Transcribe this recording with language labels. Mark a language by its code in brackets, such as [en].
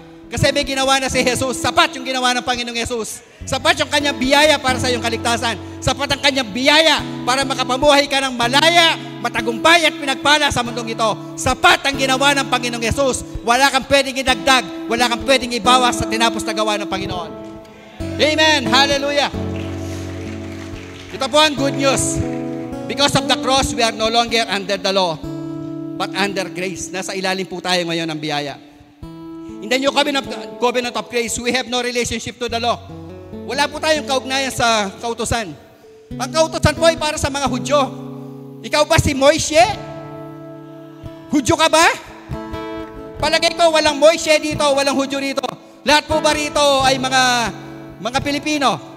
[tl] Kasi may ginawa na si Jesus. Sapat yung ginawa ng Panginoong Jesus. Sapat yung kanyang biyaya para sa iyong kaligtasan. Sapat ang kanyang biyaya para makapamuhay ka ng malaya, matagumpay at pinagpala sa mundong ito. Sapat ang ginawa ng Panginoong Jesus. Wala kang pwedeng idagdag, wala kang pwedeng ibawas sa tinapos na gawa ng Panginoon. Amen! Hallelujah! Ito po ang good news. [en] Because of the cross, we are no longer under the law, but under grace. [tl] Nasa ilalim po tayo ngayon ng biyaya. [en] In the new covenant of grace, we have no relationship to the law. [tl] Wala po tayong kaugnayan sa kautusan. Ang kautusan po ay para sa mga Hudyo. Ikaw ba si Moishe? Hudyo ka ba? Palagay ko walang Moishe dito, walang Hudyo dito. Lahat po ba rito ay mga Pilipino?